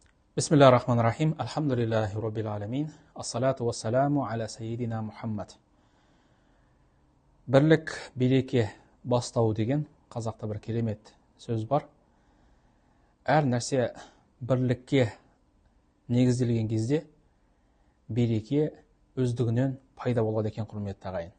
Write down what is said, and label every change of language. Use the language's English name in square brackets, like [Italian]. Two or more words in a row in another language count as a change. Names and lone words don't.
[Arabic] بسم الله الرحمن الرحيم الحمد لله رب العالمين الصلاة والسلام على سيدنا محمد. [Kazakh] Бірлік береке бастау деген қазақта бір керемет сөз бар. Әр нәрсе бірлікке негізделген кезде береке өздігінен пайда болады екен, құрметті ағайын.